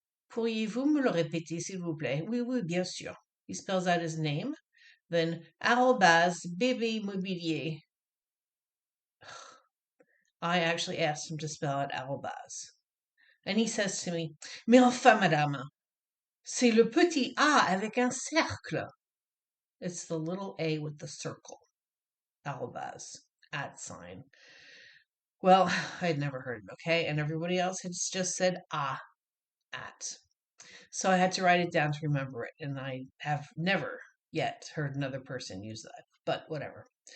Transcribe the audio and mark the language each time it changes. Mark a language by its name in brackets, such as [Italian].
[French] Pourriez-vous me le répéter, s'il vous plaît? Oui, oui, bien sûr. [English] He spells out his name, then @bbimmobilier. I actually asked him to spell out arrobas. And he says to me, [French] mais enfin, madame, c'est le petit A avec un cercle. [English] It's the little A with the circle. Arrobas, at sign. Well, I had never heard it, okay? And everybody else had just said at. So I had to write it down to remember it. And I have never yet heard another person use that. But whatever.